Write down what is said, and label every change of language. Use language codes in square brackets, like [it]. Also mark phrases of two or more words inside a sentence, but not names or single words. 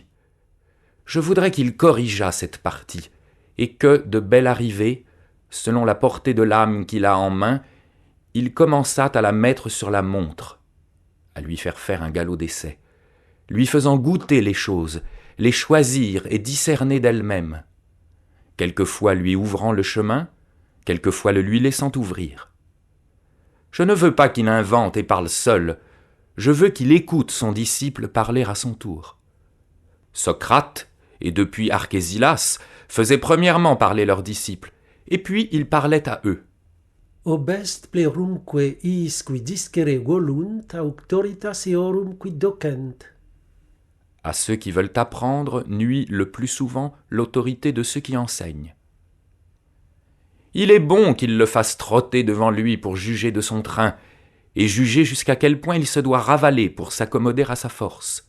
[fr] Je voudrais qu'il corrigeât cette partie, et que, de belle arrivée, selon la portée de l'âme qu'il a en main, il commençât à la mettre sur la montre, à lui faire un galop d'essai, lui faisant goûter les choses, les choisir et discerner d'elle-même, quelquefois lui ouvrant le chemin, quelquefois le lui laissant ouvrir. Je ne veux pas qu'il invente et parle seul, je veux qu'il écoute son disciple parler à son tour. Socrate, et depuis Archésilas, faisaient premièrement parler leurs disciples, et puis ils parlaient à eux. [la] Obest plerumque iis qui discere volunt auctoritas eorum qui docent. [fr] À ceux qui veulent apprendre nuit le plus souvent l'autorité de ceux qui enseignent. Il est bon qu'il le fasse trotter devant lui pour juger de son train, et juger jusqu'à quel point il se doit ravaler pour s'accommoder à sa force.